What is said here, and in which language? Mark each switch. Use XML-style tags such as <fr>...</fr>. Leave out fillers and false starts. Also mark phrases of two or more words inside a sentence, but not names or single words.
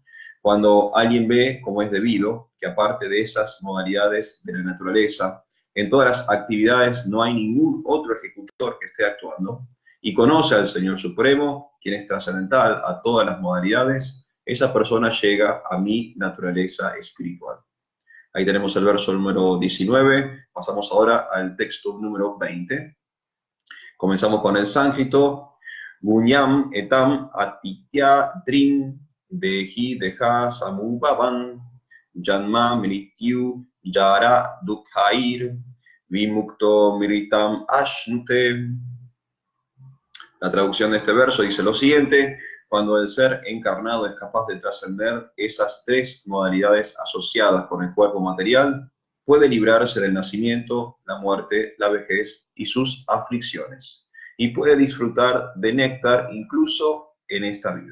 <es>Cuando alguien ve, como es debido, que aparte de esas modalidades de la naturaleza, en todas las actividades no hay ningún otro ejecutor que esté actuando, y conoce al Señor Supremo, quien es trascendental a todas las modalidades, esa persona llega a mi naturaleza espiritual. Ahí tenemos el verso número 19, pasamos ahora al texto número 20. Comenzamos con el sánscrito.</es> <sa>Gunyam etam atitya drin dehi deha samubhavan janma mrityu yara dukhair vimukto mritam ashnute.</sa> <es>La traducción de este verso dice lo siguiente: cuando el ser encarnado es capaz de trascender esas tres modalidades asociadas con el cuerpo material, puede librarse del nacimiento, la muerte, la vejez y sus aflicciones, y puede disfrutar de néctar incluso en esta vida.</es>